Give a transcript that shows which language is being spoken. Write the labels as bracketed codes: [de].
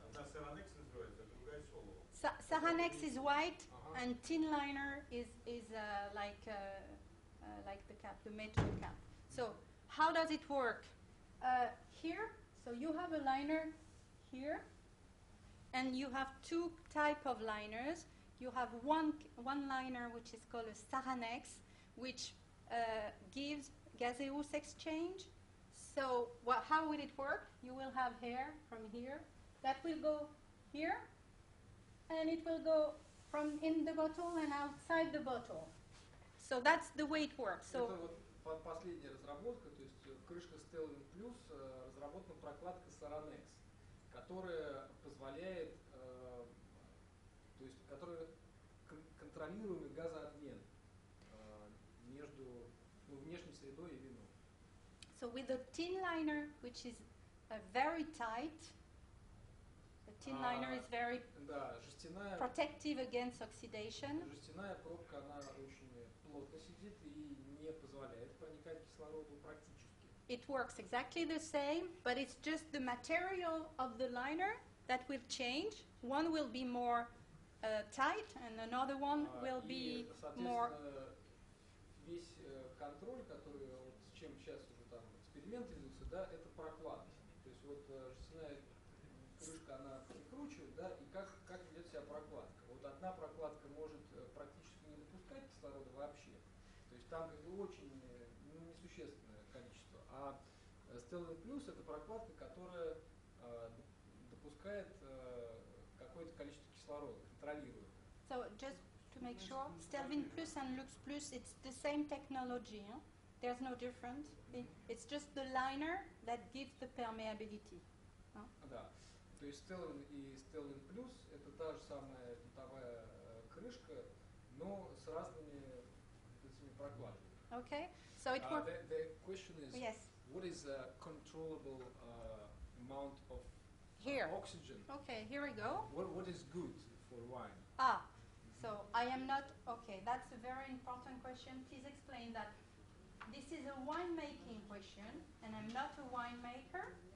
[ru] Одна Stelvin называется, а другая Solo. [en] Saranex is white, and tin liner is like the cap, the metal cap. So how does it work? Here, so you have a liner here, and you have two type of liners. You have one liner which is called a Saranex, which gives gaseous exchange. So how will it work? You will have air from here that will go here, and it will go from in the bottle and outside the bottle. So that's the way it works. So [ru] Это вот последняя разработка, то есть крышка Stelvin Plus разработана прокладка Saranex, которая позволяет, то есть которая контролируемый газообмен между внешней средой и вином. [en] So with the tin liner, which is very tight, the tin liner is very [ru] Да, жестяная [en] protective against oxidation. [ru] Жестяная пробка, она очень плотно сидит и не позволяет проникать кислороду практически. [en] It works exactly the same, but it's just the material of the liner that will change. One will be more tight, and another one will be more. [ru] Весь контроль, который вот с чем сейчас уже там эксперименты ведутся, да, это прокладки. То есть вот жестяная крышка, она прикручивает, да, и как ведет себя прокладка. Вот одна прокладка может практически не допускать кислорода вообще. То есть там как бы очень несущественное количество. А Stelvin Plus это прокладка, которая допускает какое-то количество кислорода, контролирует. [en] So just to make sure, Stelvin Plus and Lux Plus, it's the same technology. Huh? There's no difference. It's just the liner that gives the permeability. Huh? [ru] Да. То есть Stelvin и Stelvin Plus это та же самая винтовая крышка, но с разными этими прокладками. [en] Okay. So it works. The question is, Yes. what is a controllable amount of Here. oxygen? Okay. Here we go. What is good for wine? So I am not, okay, that's a very important question. Please explain that. This is a winemaking question, and I'm not a winemaker.